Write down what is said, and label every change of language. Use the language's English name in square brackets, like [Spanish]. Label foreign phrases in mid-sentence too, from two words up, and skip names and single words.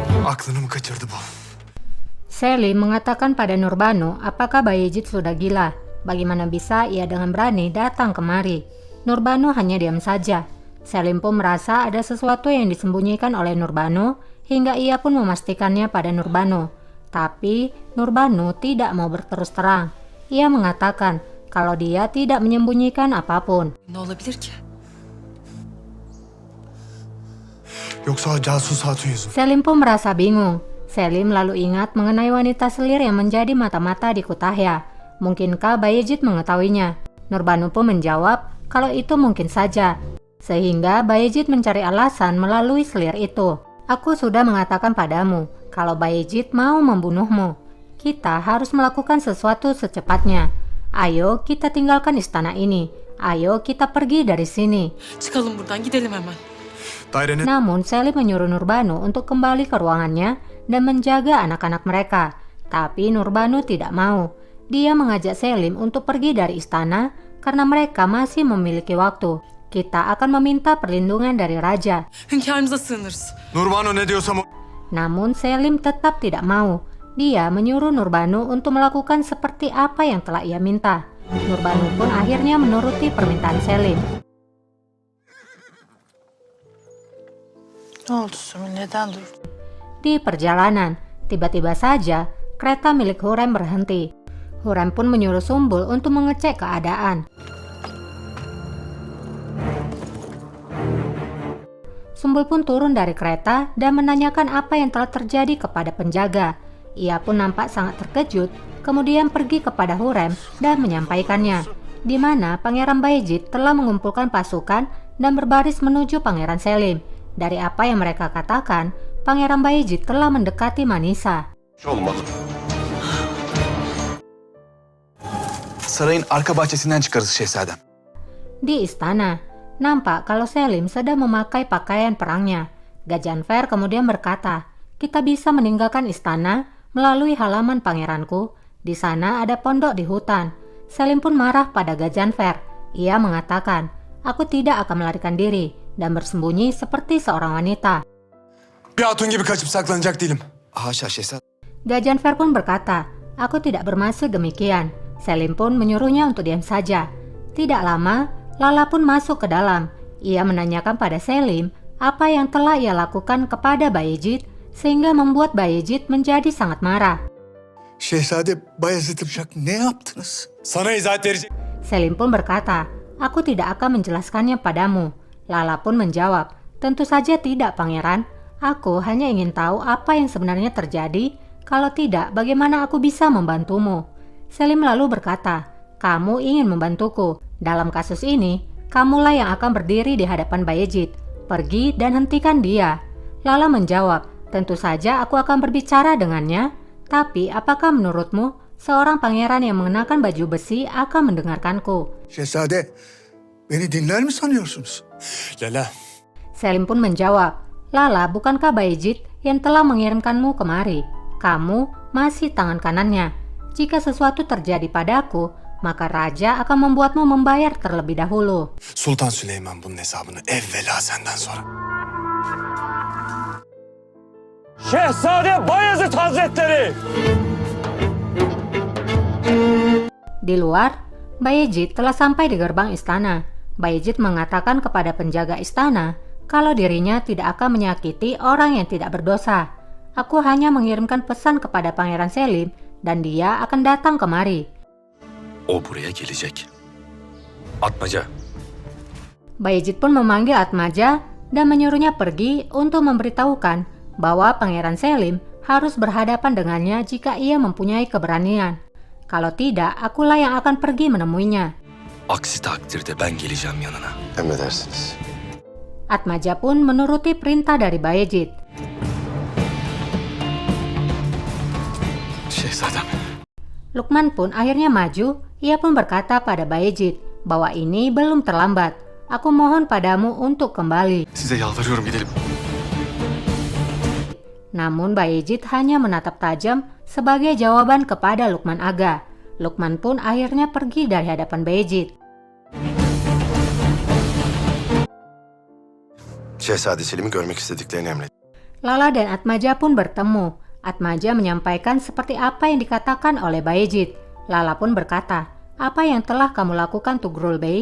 [Turkish] aklını mı kaçırdı bu? [Indonesian] Selim mengatakan pada Nurbanu apakah Bayezid sudah gila. Bagaimana bisa ia dengan berani datang kemari? Nurbanu hanya diam saja. Selim pun merasa ada sesuatu yang disembunyikan oleh Nurbanu hingga ia pun memastikannya pada Nurbanu. Tapi Nurbanu tidak mau berterus terang. Ia mengatakan kalau dia tidak menyembunyikan apapun. [Turkish] Ne olabilir ki? Yoksa casus hatun yüzü mü? [Indonesian] Selim pun merasa bingung. Selim lalu ingat mengenai wanita selir yang menjadi mata-mata di Kutahya. Mungkinkah Bayezid mengetahuinya? Nurbanu pun menjawab kalau itu mungkin saja. Sehingga Bayezid mencari alasan melalui selir itu. Aku sudah mengatakan padamu kalau Bayezid mau membunuhmu. Kita harus melakukan sesuatu secepatnya. Ayo kita tinggalkan istana ini. Ayo kita pergi dari sini. [Turkish] Çıkalım buradan, gidelim hemen. Dairenin [Indonesian] Namun Selim menyuruh Nurbanu untuk kembali ke ruangannya dan menjaga anak-anak mereka. Tapi Nurbanu tidak mau. Dia mengajak Selim untuk pergi dari istana karena mereka masih memiliki waktu. Kita akan meminta perlindungan dari raja. [Turkish] Hünkârımıza sığınırız. Nurbanu ne diyorsam o... [Indonesian] Namun Selim tetap tidak mau. Dia menyuruh Nurbanu untuk melakukan seperti apa yang telah ia minta. Nurbanu pun akhirnya menuruti permintaan Selim. [Turkish] Ne oldu Sumi? Neden durdun? [Indonesian] Di perjalanan, tiba-tiba saja kereta milik Hurrem berhenti. Hurrem pun menyuruh Sumbul untuk mengecek keadaan. Sumbul pun turun dari kereta dan menanyakan apa yang telah terjadi kepada penjaga. Ia pun nampak sangat terkejut, kemudian pergi kepada Hurrem dan menyampaikannya, di mana Pangeran Bayezid telah mengumpulkan pasukan dan berbaris menuju Pangeran Selim. Dari apa yang mereka katakan, Pangeran Bayezid telah mendekati Manisa. [Turkish] Olmalı. Sarayın arka bahçesinden çıkarız şehzadem. [Indonesian] Di istana, nampak kalau Selim sedang memakai pakaian perangnya. Gajanfer kemudian berkata, kita bisa meninggalkan istana melalui halaman pangeranku. Di sana ada pondok di hutan. Selim pun marah pada Gajanfer. Ia mengatakan, aku tidak akan melarikan diri dan bersembunyi seperti seorang wanita. [Turkish] Bir hatun gibi kaçıp saklanacak değilim. Haşa şehzadem. [Indonesian] Gajanfer pun berkata, aku tidak bermaksud demikian. Selim pun menyuruhnya untuk diam saja. Tidak lama, Lala pun masuk ke dalam. Ia menanyakan pada Selim apa yang telah ia lakukan kepada Bayezid sehingga membuat Bayezid menjadi sangat marah. [Turkish] Şehzade Bayezid'e ne yaptınız? Sana izahat verecek. [Indonesian] Selim pun berkata, aku tidak akan menjelaskannya padamu. Lala pun menjawab, tentu saja tidak pangeran. Aku hanya ingin tahu apa yang sebenarnya terjadi. Kalau tidak, bagaimana aku bisa membantumu? Selim lalu berkata, kamu ingin membantuku. Dalam kasus ini, kamulah yang akan berdiri di hadapan Bayezid. Pergi dan hentikan dia. Lala menjawab, tentu saja aku akan berbicara dengannya. Tapi apakah menurutmu seorang pangeran yang mengenakan baju besi akan mendengarkanku? [Turkish] Şehzade, beni dinler mi sanıyorsunuz? Lala. [Indonesian] Selim pun menjawab, Lala, bukankah Bayezid yang telah mengirimkanmu kemari? Kamu masih tangan kanannya. Jika sesuatu terjadi padaku, maka raja akan membuatmu membayar terlebih dahulu. [Turkish] Sultan Süleyman bunun hesabını evvela senden sonra. Şehzade Bayezid Hazretleri! [Indonesian] Di luar, Bayezid telah sampai di gerbang istana. Bayezid mengatakan kepada penjaga istana kalau dirinya tidak akan menyakiti orang yang tidak berdosa. Aku hanya mengirimkan pesan kepada Pangeran Selim dan dia akan datang kemari. [Turkish] O buraya gelecek. Atmaca. [Indonesian] Bayezid pun memanggil Atmaja dan menyuruhnya pergi untuk memberitahukan bahwa Pangeran Selim harus berhadapan dengannya jika ia mempunyai keberanian. Kalau tidak, akulah yang akan pergi menemuinya. [Turkish] Aksi takdirde ben geleceğim yanına. Emredersiniz. [Indonesian] Atmaja pun menuruti perintah dari Bayezid. [Turkish] Şehzadem. [Indonesian] Lukman pun akhirnya maju. Ia pun berkata pada Bayezid bahwa ini belum terlambat. Aku mohon padamu untuk kembali. [Turkish] Size yalvarıyorum gidelim. [Indonesian] Namun Bayezid hanya menatap tajam sebagai jawaban kepada Lukman Aga. Lukman pun akhirnya pergi dari hadapan Bayezid. [Turkish] Şehzade Selim'i görmek istediklerini emret. [Indonesian] Lala dan Atmaja pun bertemu. Atmaja menyampaikan seperti apa yang dikatakan oleh Bayezid. Lala pun berkata, "Apa yang telah kamu lakukan Tugrul Bey?